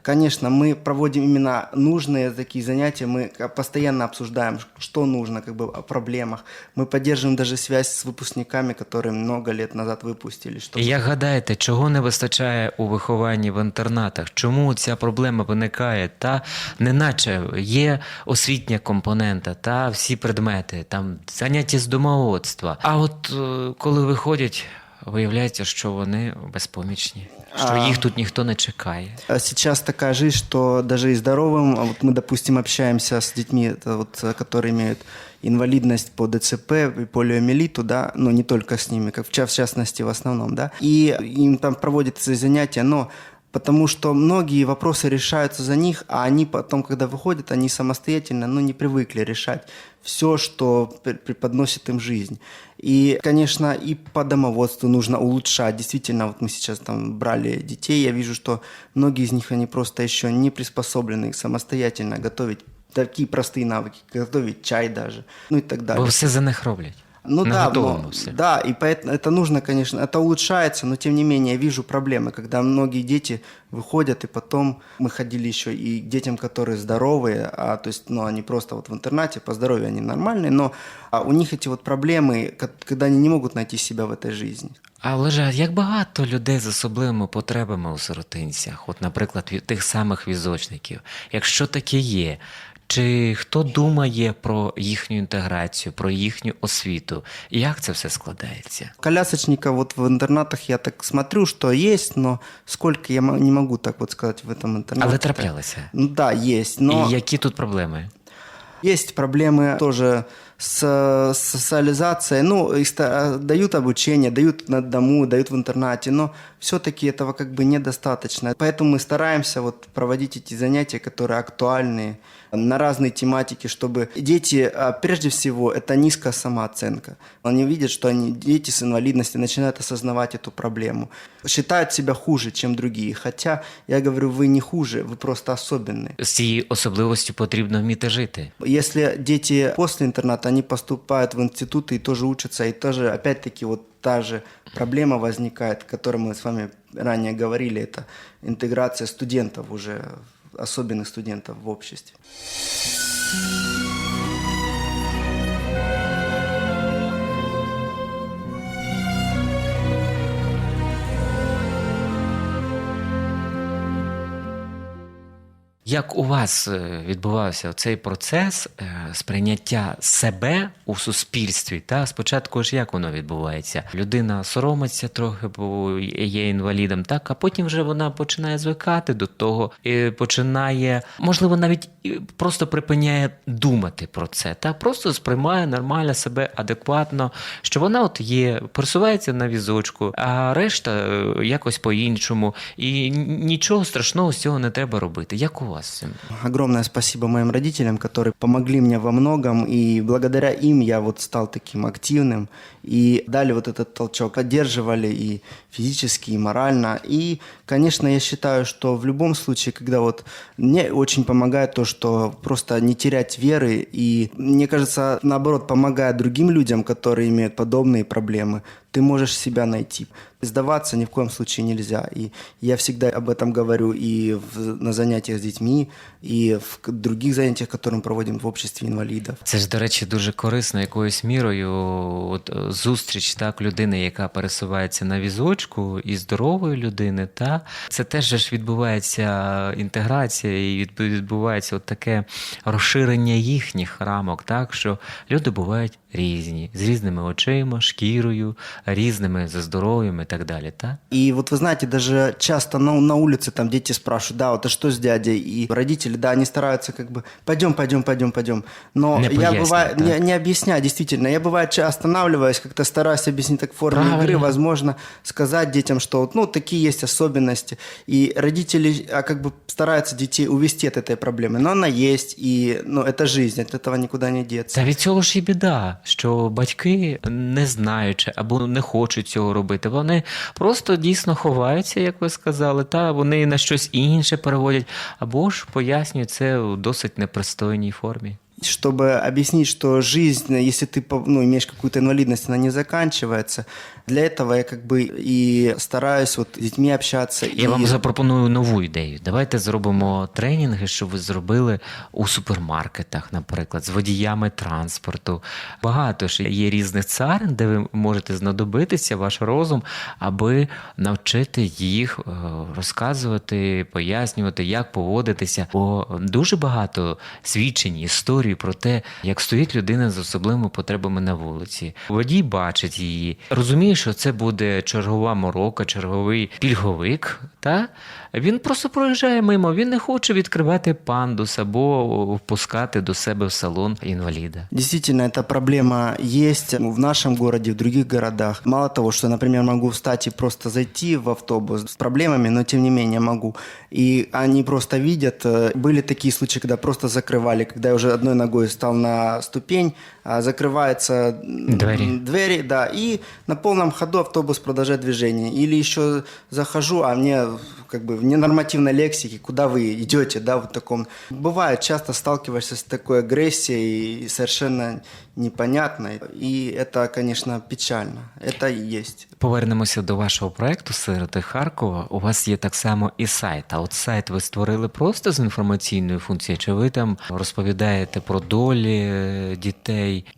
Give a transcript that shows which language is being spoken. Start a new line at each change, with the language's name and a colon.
Russian: Конечно, мы проводим именно нужные такие занятия, мы постоянно обсуждаем, что нужно, о проблемах. Мы поддерживаем даже связь с выпускниками, которые много лет назад выпустили.
Ukrainian: І як гадаєте, чого не вистачає у вихованні в інтернатах? Чому ця проблема виникає? Неначе є освітня компонента, всі предмети, там там заняття з домоводства. А от коли виходять, виявляється, що вони безпомічні, що їх тут ніхто не чекає.
Russian: Сейчас такая жизнь, что даже и здоровым, а вот мы, допустим, общаемся с детьми, это вот, которые имеют инвалидность по ДЦП и полиомиелиту, да, но не только с ними, как в частности в основном, да, и им там проводятся занятия, но потому что многие вопросы решаются за них, а они потом, когда выходят, они самостоятельно, не привыкли решать все, что преподносит им жизнь. И, конечно, и по домоводству нужно улучшать. Действительно, вот мы сейчас там брали детей, я вижу, что многие из них, они просто еще не приспособлены самостоятельно готовить такие простые навыки, готовить чай даже, и так далее.
Ukrainian: Бо все за них роблять. Ну
Russian: на да, готовому все. Да, и поэтому это нужно, конечно, это улучшается, но тем не менее я вижу проблемы, когда многие дети выходят, и потом мы ходили еще и к детям, которые здоровые, то есть, они просто вот в интернате, по здоровью они нормальные, но у них эти вот проблемы, когда они не могут найти себя в этой жизни.
Ukrainian: А Олеже, як багато людей з особливими потребами у сиротинцях, от, наприклад, тих самих візочників, якщо таке є, чи хто думає про їхню інтеграцію, про їхню освіту? Як це все складається?
Russian: Колясочников вот в интернатах я так смотрю, что есть, но сколько я не могу так вот сказать в этом интернате.
Ukrainian: Але траплялося?
Russian: Ну да, есть. Но...
Ukrainian: І які тут проблеми?
Russian: Есть проблемы тоже с социализацией. Их дают обучение, дают на дому, дают в интернате, но все-таки этого как бы недостаточно. Поэтому мы стараемся вот проводить эти занятия, которые актуальны, на разные тематики, чтобы дети, прежде всего, это низкая самооценка. Они видят, что дети с инвалидностью начинают осознавать эту проблему. Считают себя хуже, чем другие. Хотя, я говорю, вы не хуже, вы просто особенные.
Ukrainian: З цією особливостю потрібно вміти жити.
Russian: Если дети после интерната, они поступают в институты и тоже учатся, и тоже, опять-таки, вот та же проблема возникает, о которой мы с вами ранее говорили, это интеграция студентов уже, особенных студентов в обществе.
Ukrainian: Як у вас відбувався цей процес сприйняття себе у суспільстві? Та? Спочатку ж як воно відбувається? Людина соромиться трохи, бо є інвалідом, так? А потім вже вона починає звикати до того і починає, можливо, навіть просто припиняє думати про це. Та? Просто сприймає нормально себе адекватно, що вона от є, пересувається на візочку, а решта якось по-іншому. І нічого страшного з цього не треба робити. Як у вас?
Russian: Огромное спасибо моим родителям, которые помогли мне во многом, и благодаря им я вот стал таким активным, и дали вот этот толчок, поддерживали и физически, и морально. И, конечно, я считаю, что в любом случае, когда вот мне очень помогает то, что просто не терять веры, и, мне кажется, наоборот, помогает другим людям, которые имеют подобные проблемы, ты можешь себя найти. Сдаваться ни в коем случае нельзя. И я всегда об этом говорю и на занятиях с детьми, и в других занятиях, которые мы проводим в обществе інвалідів.
Ukrainian: Це ж, до речі, дуже корисно якоюсь мірою. От зустріч так людини, яка пересувається на візочку, і здорової людини, та це теж ж відбувається інтеграція і відбувається от таке розширення їхніх рамок, так що люди бувають різні, з різними очима, шкірою, різними за здоров'ям і так далі, так?
Russian: И вот вы знаете, даже часто на улице там дети спрашивают, да, вот а что с дядей? И родители, да, они стараются как бы, пойдем. Но не я бываю, да? не объясняю, действительно. Я бывает останавливаюсь, как-то стараюсь объяснить так в форме игры, возможно, сказать детям, что вот, такие есть особенности. И родители как бы стараются детей увести от этой проблемы. Но она есть, и это жизнь, от этого никуда не деться.
Ukrainian: Та від цього ж і біда, що батьки, не знаючи або не хочуть цього робити, вони просто дійсно ховаються, як ви сказали, та вони на щось інше переводять, або ж пояснюють це у досить непристойній формі.
Russian: Чтобы объяснить, что жизнь, если ты имеешь какую-то инвалидность, она не заканчивается. Для этого я как бы и стараюсь вот с детьми общаться.
Ukrainian: Я вам запропоную нову ідею. Давайте зробимо тренінги, що ви зробили у супермаркетах, наприклад, з водіями транспорту. Багато ж є різних царин, де ви можете знадобитися, ваш розум, аби навчити їх розказувати, пояснювати, як поводитися. Бо дуже багато свідчень, історій історію про те, як стоїть людина з особливими потребами на вулиці. Водій бачить її, розуміє, що це буде чергова морока, черговий пільговик, та він просто проїжджає мимо, він не хоче відкривати пандус або впускати до себе в салон інваліда.
Russian: Действительно, эта проблема есть в нашем городе, в других городах. Мало того, что, например, могу встать и просто зайти в автобус с проблемами, но тем не менее могу. И они просто видят. Были такие случаи, когда просто закрывали, когда я уже одной ногой стал на ступень, закрываются двери, да, и на полном ходу автобус продолжает движение. Или еще захожу, а мне как бы в ненормативной лексике, куда вы идете, да, вот таком. Бывает, часто сталкиваешься с такой агрессией, совершенно непонятной, и это, конечно, печально. Это и есть.
Ukrainian: Повернемося до вашого проекту «Сироти Харкова». У вас є так само і сайт. А от сайт ви створили просто з інформаційною функцією, чи ви там розповідаєте про долі дітей?